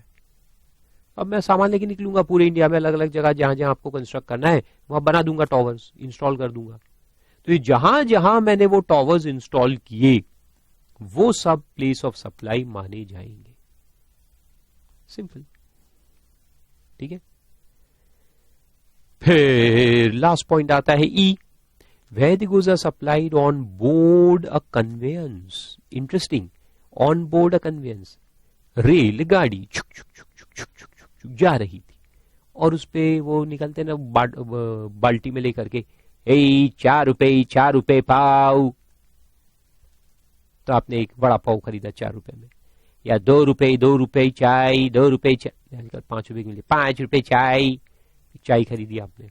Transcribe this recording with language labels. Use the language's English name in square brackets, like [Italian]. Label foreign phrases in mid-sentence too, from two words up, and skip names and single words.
[Hindi] अब मैं सामान लेके निकलूंगा पूरे इंडिया में, अलग अलग जगह जहां जहां आपको कंस्ट्रक्ट करना है वहां बना दूंगा टॉवर्स, इंस्टॉल कर दूंगा. तो ये जहां जहां मैंने वो टॉवर्स इंस्टॉल किए, वो सब [English] place of supply [Hindi] माने जाएंगे. सिंपल. ठीक है। फिर लास्ट पॉइंट आता है ई, [English] where the goods are supplied on board a conveyance. Interesting. On board a conveyance. [Hindi] रेलगाड़ी छुक छुक छुक छुक छुक छुक छुक छुक जा रही थी और उस पे वो निकलते ना बाल्टी में लेकर के, ए 4 रुपए पाव। तो आपने एक बड़ा पाव खरीदा 4 रुपए में, या 2 रुपए चाय, 2 रुपए चाय, 5 रुपए के मिले, 5 रुपए चाय खरीदी आपने।